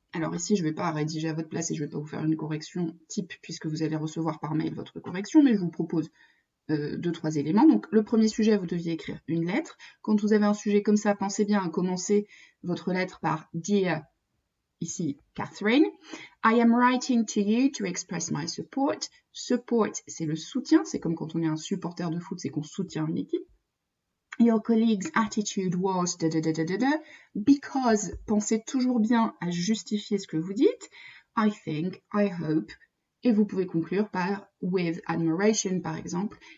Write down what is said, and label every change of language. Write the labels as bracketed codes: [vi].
[fr] Alors ici, je ne vais pas rédiger à votre place et je ne vais pas vous faire une correction type puisque vous allez recevoir par mail votre correction, mais je vous propose 2-3 éléments. Donc le premier sujet, vous deviez écrire une lettre. Quand vous avez un sujet comme ça, pensez bien à commencer votre lettre par « Dear » ici, Catherine. [en] I am writing to you to express my support. [fr] Support, c'est le soutien. C'est comme quand on est un supporter de foot, c'est qu'on soutient une équipe. [en] Your colleague's attitude was because, [fr] pensez toujours bien à justifier ce que vous dites. [en] I think, I hope. [fr] Et vous pouvez conclure par [en] with admiration, [fr] par exemple.